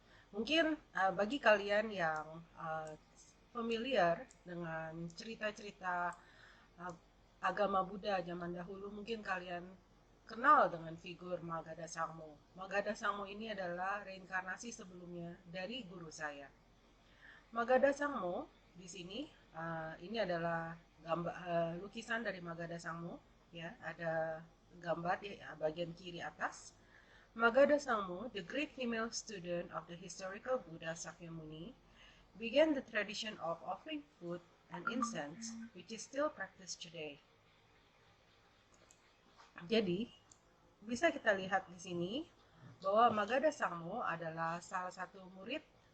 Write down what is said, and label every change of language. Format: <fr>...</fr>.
<id>Mungkin bagi kalian yang familiar dengan cerita-cerita agama Buddha zaman dahulu, mungkin kalian kenal dengan figur Magadha Sangmo. Magadha Sangmo ini adalah reinkarnasi sebelumnya dari guru saya. Magadha Sangmo di sini ini adalah gambar lukisan dari Magadha Sangmo, ya, ada gambar di bagian kiri atas.</id> <en>Magadha Sangmo, the great female student of the historical Buddha Sakyamuni, began the tradition of offering food and incense, which is still practiced today.</en> <id>Jadi, bisa kita lihat di sini bahwa Magadha Sangmo adalah salah satu murid</id>